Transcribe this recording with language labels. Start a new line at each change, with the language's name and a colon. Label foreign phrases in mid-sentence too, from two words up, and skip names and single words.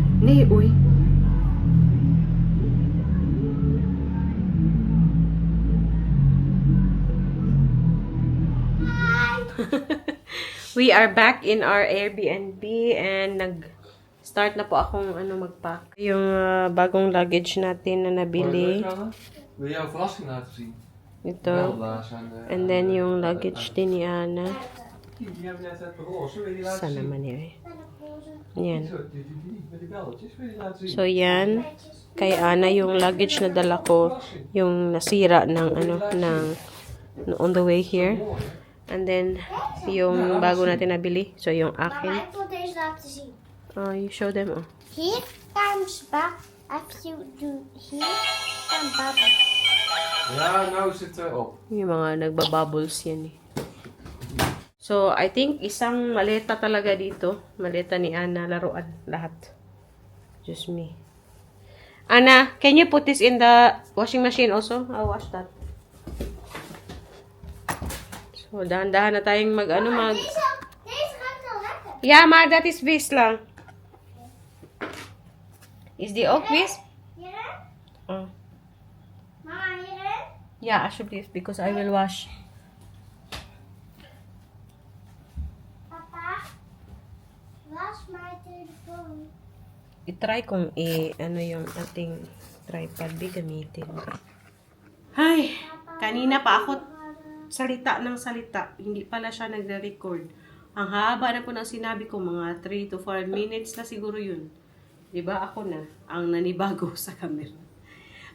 Dutch: Nee, oei.
English: We are back in our Airbnb and
Filipino: nag-start na po akong magpack. Yung bagong luggage natin na nabili.
Dutch: Wil je jouw verrassing laten zien?
Filipino: Ito.
Dutch: Wel, daar zijn,
English: And then
Filipino: yung luggage din ni Ana.
Dutch: Die hebben net het roze, wil je die laten
Filipino: Saan
Dutch: zien?
Filipino: naman yan? Yan.
Dutch: Zo, met die belletjes, wil je die laten zien?
Filipino: So yan. Kay Ana yung luggage na dala ko. Yung nasira ng
English: on the way here. And then,
Filipino: yung bago natin nabili. So, yung Mama, akin.
Dutch: ik wil deze laten zien.
English: Oh, you show them. Oh.
Dutch: Hier kan als je doet hier kan babbelen. Ja, nou zit het erop.
Filipino: Yung mga nagbabubbles yan eh.
English: So, I think
Filipino: isang maleta talaga dito. Maleta ni Ana, laruan. Lahat.
English: Just me. Ana, can you put this in the washing machine also? I'll wash that. So,
Filipino: dahan-dahan na tayong mag...
Dutch: Deze ruikt wel lekker. Ja, maar dat is vis lang. Is die ook vis? Hierin? Oh. Mama, hierin? Ja, alsjeblieft,
English: because I will wash.
Dutch: Papa, was mijn telefoon.
Filipino: I-try kong yung ating tripod gamitin. Ay, kanina pa ako salita ng salita. Hindi pala siya nagre-record. Ang haba na po ng sinabi ko, mga
English: 3 to 4 minutes
Filipino: na siguro yun. Diba ako na ang nanibago sa camera.